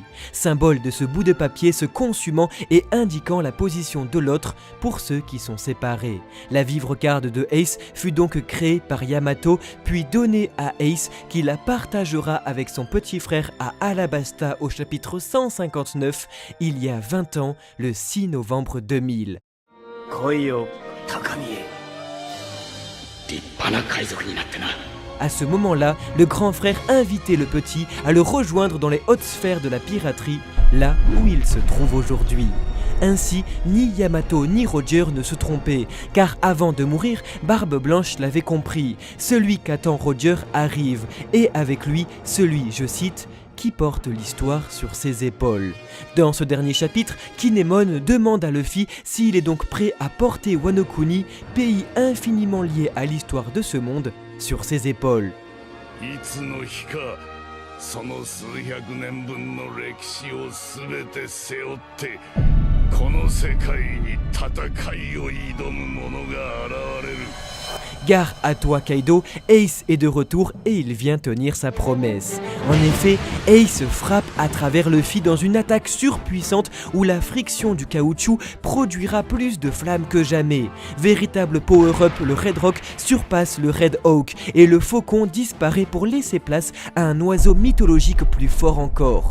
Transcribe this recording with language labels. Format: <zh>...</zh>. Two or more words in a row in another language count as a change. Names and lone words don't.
<fr>Symbole de ce bout de papier se consumant et indiquant la position de l'autre pour ceux qui sont séparés. La vivre-garde de Ace fut donc créée par Yamato, puis donnée à Ace, qui la partagera avec son petit frère à Alabasta au chapitre 159, il y a 20 ans, le 6 novembre 2000.</fr> <ja>来いよ、高見へ。立派な海賊になってな。</ja> <fr>À ce moment-là, le grand frère invitait le petit à le rejoindre dans les hautes sphères de la piraterie, là où il se trouve aujourd'hui. Ainsi, ni Yamato ni Roger ne se trompaient, car avant de mourir, Barbe Blanche l'avait compris. Celui qu'attend Roger arrive, et avec lui, celui, je cite, qui porte l'histoire sur ses épaules. Dans ce dernier chapitre, Kinemon demande à Luffy s'il est donc prêt à porter Wano Kuni, pays infiniment lié à l'histoire de ce monde, sur ses épaules.</fr> <ja>いつの日かその数百年分の歴史を全て背負ってこの世界に戦いを挑む者が現れる。</ja> <fr>Gare à toi Kaido, Ace est de retour et il vient tenir sa promesse. En effet, Ace frappe à travers Luffy dans une attaque surpuissante où la friction du caoutchouc produira plus de flammes que jamais. Véritable power-up, le Red Rock surpasse le Red Hawk et le faucon disparaît pour laisser place à un oiseau mythologique plus fort encore.</fr>